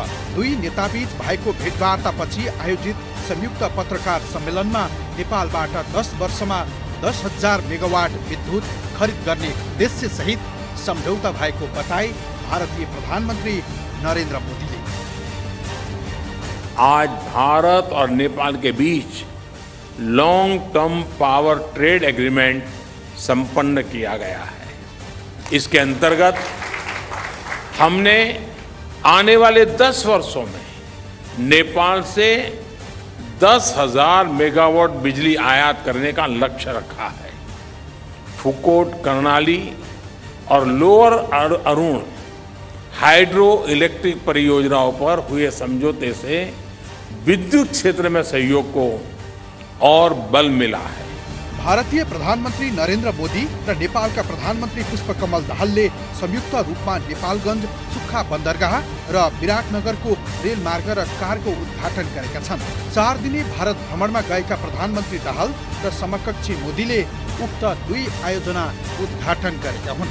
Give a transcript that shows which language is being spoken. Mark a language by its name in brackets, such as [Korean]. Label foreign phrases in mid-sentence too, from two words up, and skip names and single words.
[Nepali] दुई नेताबीच भएको भेटवार्तापछि आयोजित संयुक्त पत्रकार सम्मेलनमा नेपालबाट 10 वर्षमा 10,000 मेगावाट विद्युत खरिद गर्ने उद्देश्य सहित सम्झौता भएको बताए भारतीय प्रधानमन्त्री नरेन्द्र मोदीले। [Hindi] आज भारत और नेपाल के बीच [English] long term power trade agreement [Hindi] संपन्न किया गया है। इसके अंतर्गत हमने आने वाले 10 वर्षों में नेपाल से 10,000 मेगावाट बिजली आयात करने का लक्ष्य रखा है। फुकोट, कर्णाली और लोअर अरुण [English] hydro electric [Hindi] परियोजनाओं पर हुए समझौते से विद्युत क्षेत्र में सहयोग को और बल मिला है। [Nepali] भारतीय प्रधानमन्त्री नरेन्द्र मोदी र नेपालका प्रधानमन्त्री पुष्पकमल दाहालले संयुक्त रूपमा नेपालगञ्ज सुक्खा बन्दरगाह र विराटनगरको रेलमार्ग र कारको उद्घाटन गरेका छन्। 4 दिने भारत भ्रमणमा गएका प्रधानमन्त्री दाहाल र समकक्षी मोदीले उक्त दुई आयोजना उद्घाटन गरेका हुन्।